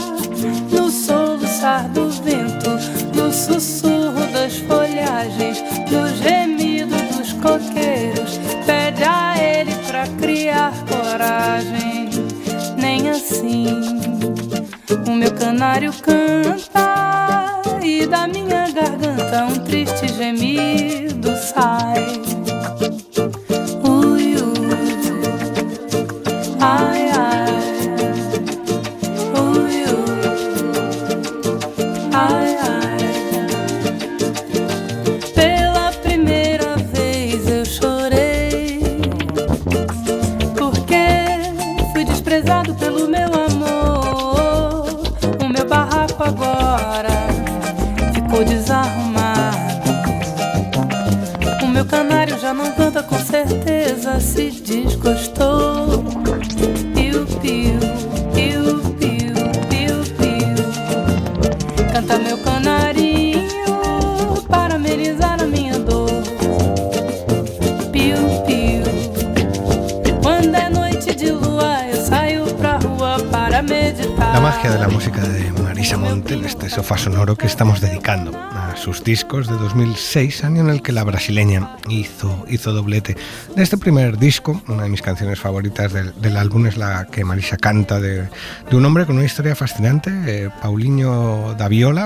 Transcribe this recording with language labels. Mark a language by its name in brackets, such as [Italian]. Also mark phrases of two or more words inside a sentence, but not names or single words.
[Portuguese] No soluçar do vento, no sussurro das folhagens, no gemido dos coqueiros, pede a ele pra criar coragem. Nem assim o meu canário canta, e da minha garganta um triste gemido sai. Ui, ui, ai, ai, ui, ui, ai, ai. Pela primeira vez eu chorei, porque fui desprezado pelo meu amor. O meu barraco agora ficou desarrumado. O meu canário já não canta, com certeza se desgostou. Piu, piu, piu, piu, piu, piu. Canta meu canarinho para amenizar a minha dor. Piu, piu. [Spanish] La magia de la música de Marisa Monte en este sofá sonoro que estamos dedicando a sus discos de 2006, año en el que la brasileña hizo doblete. De este primer disco, una de mis canciones favoritas del álbum es la que Marisa canta de un hombre con una historia fascinante, Paulinho da Viola.